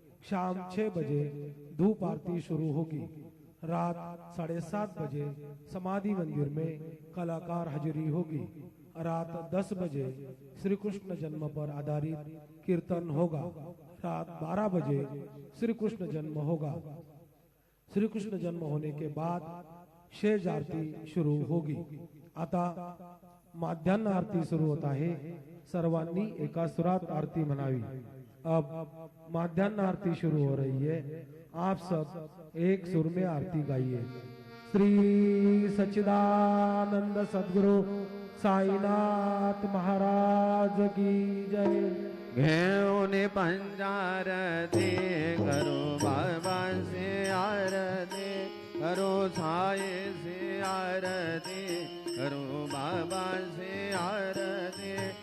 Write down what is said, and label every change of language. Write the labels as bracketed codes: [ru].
[hi] शाम 6 बजे धूप आरती शुरू होगी। रात 7:30 बजे समाधि मंदिर में कलाकार हाजिरी होगी। रात 10 बजे श्री कृष्ण जन्म पर आधारित कीर्तन होगा। रात 12 बजे श्री कृष्ण जन्म होगा। श्री कृष्ण जन्म होने के बाद शेज आरती शुरू होगी। [mr] आता माध्यान्ह आरती सुरू होत आहे। सर्वांनी एका सुरात आरती म्हणावी। [hi] अब माध्यान्ह आरती शुरू हो रही है। आप सब एक सुर में आरती गाइए। श्री सच्चिदानंद सद्गुरु साईनाथ महाराज की जय। घेऊन पंचारती करो बाबा से आरती करो साये से आरती करो बाबा से आरती।